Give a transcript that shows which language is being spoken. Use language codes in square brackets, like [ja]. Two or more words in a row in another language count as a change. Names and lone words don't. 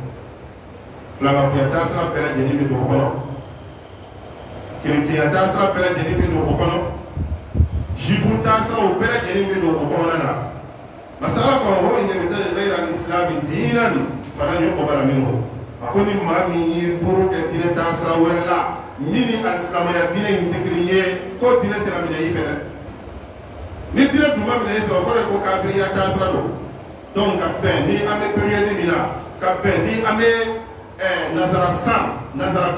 [bm] filankafɔya taasira bɛɛ lajɛlen bɛ don o kɔnɔ kerecɛnya taasira bɛɛ lajɛlen bɛ don o kɔnɔ jifu taasiraw bɛɛ lajɛlen bɛ don o kɔnɔna na masa ala ko [ar] ومن يبتغ غير الإسلام دينا فلن يقبل منه [bm] a ko ni maa min y'i bolo kɛ diinɛ taasira wɛrɛ la min ni alisilamaya diinɛ in tɛ kelen ye ko diinɛ tɛna minɛ i fɛ dɛ ni diinɛ dun ma minɛ i fɛ o kɔrɔ ye ko kafiriya taasira don donc ka bɛn ni an bɛ période min na ka bɛn ni an bɛ nazara san nazara